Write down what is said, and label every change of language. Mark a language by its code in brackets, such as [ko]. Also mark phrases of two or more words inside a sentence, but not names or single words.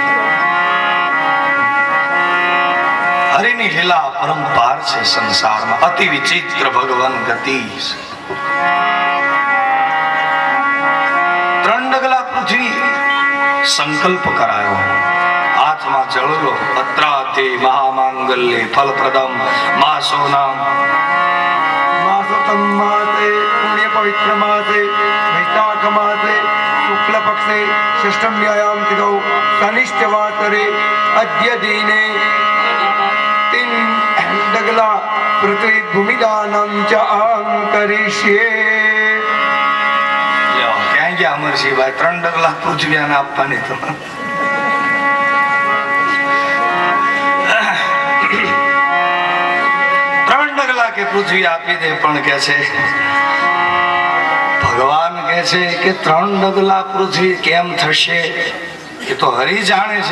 [gu] હરિની લીલા પરંપાર છે સંસારમાં, અતિ વિચિત્ર ભગવાન ગતિ. 3 ડગલા પૃથ્વી સંકલ્પ કરાયો, હાથમાં જળ લો. [sa] अत्राते महामांगल्य फलप्रदम मासोनाम मासोतम मासे पुण्य पवित्र मासे वैशाख मासे शुक्ल पक्षे षष्ठम्यायाम तिथौ कनिष्ठ वासरे अद्य दिने 3 डगला पृथ्वी भूमिदानं च अहं करिष्ये. [gu] ક્યાં ગયા અમરસિંહભાઈ? 3 ડગલા પૃથ્વી આને આપવાની તો 3 ડગલા કે પૃથ્વી આપી દે, પણ કે છે ભગવાન કે છે કે 3 ડગલા પૃથ્વી કેમ થશે એ તો હરિ જાણે છે.